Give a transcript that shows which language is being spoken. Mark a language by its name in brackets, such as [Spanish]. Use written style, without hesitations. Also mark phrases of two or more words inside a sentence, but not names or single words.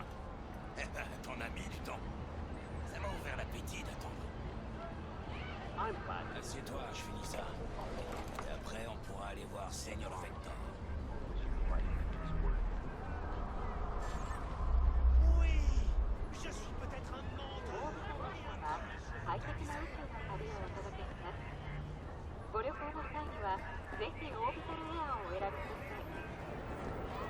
[French] Eh ben, t'en as mis du temps. Ça m'a ouvert l'appétit d'attendre. Assieds-toi, je finis ça. Et après, on pourra aller voir Seigneur Vector. Oui, je suis peut-être un monstre. [Japanese] 快適な宇宙の旅をお届けします。ご旅行の際には、ぜひオービタルエアーをお選びください。